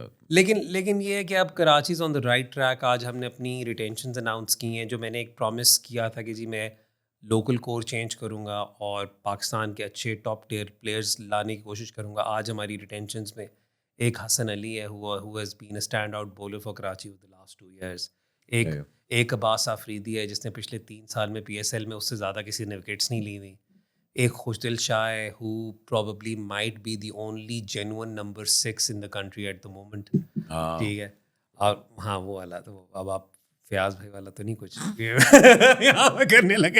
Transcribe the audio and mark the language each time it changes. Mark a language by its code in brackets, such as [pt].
[ur] لیکن یہ ہے کہ اب کراچی [en] Is on the right track. [ur] آج ہم نے اپنی ریٹینشنز اناؤنس کی ہیں, جو میں نے ایک پرومس کیا تھا کہ جی میں لوکل کور چینج کروں گا اور پاکستان کے اچھے ٹاپ ٹیئر پلیئرز لانے کی کوشش کروں گا. آج ہماری ریٹینشنز میں ایک حسن علی ہے [en] who has been a stand out bowler for Karachi over the last 2 years. [ur] ایک عباس آفریدی ہے جس نے پچھلے 3 سال میں PSL میں اس سے زیادہ کسی نے وکٹس نہیں لی ہوئی. ایک خوشدل شاہ ہے [en] who probably might be the only genuine number 6 in the country at the moment. [ur] ٹھیک ہے. اور ہاں وہ والا تو اب آپ فیاض بھائی والا تو نہیں کچھ یہاں پہ کرنے لگے.